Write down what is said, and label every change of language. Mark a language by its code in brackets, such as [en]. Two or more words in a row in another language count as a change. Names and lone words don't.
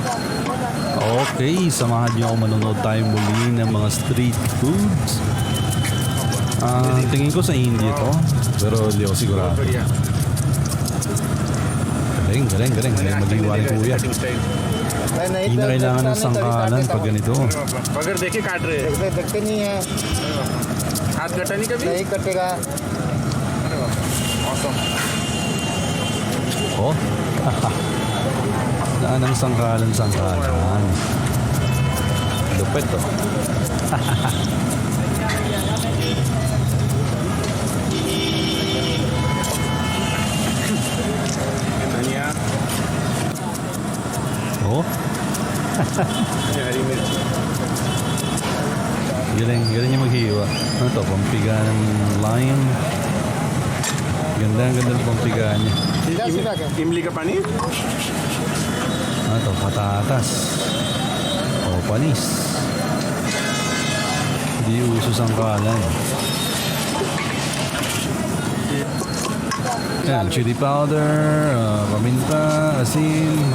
[tl] Okay, samahan niyo ako manonood tayo muli ng mga street foods. Tingin ko sa India to, pero hindi ako sigurado. Galing. Mag-iwa ni kuya. Hindi na kailangan ng sangkalan pag ganito. [hi] बगर देखिए काट रहे हैं देखते नहीं है हाथ कटा नहीं कभी नहीं कटेगा मौसम [tl] Oh, saan ang sangkalan? Lupit to. [hi] धनिया [tl] Oh, [hi] हरी मिर्च [tl] galing niya maghiwa. Ano to, pampiga ng lime. Ganda ng pampiga niya. [hi] सीधा सीधा क्या इमली का पानी [tl] Ano to, patatas. O, panis. Hindi uso sangkalan. Yan, [en] chili powder, [tl] paminta, asin.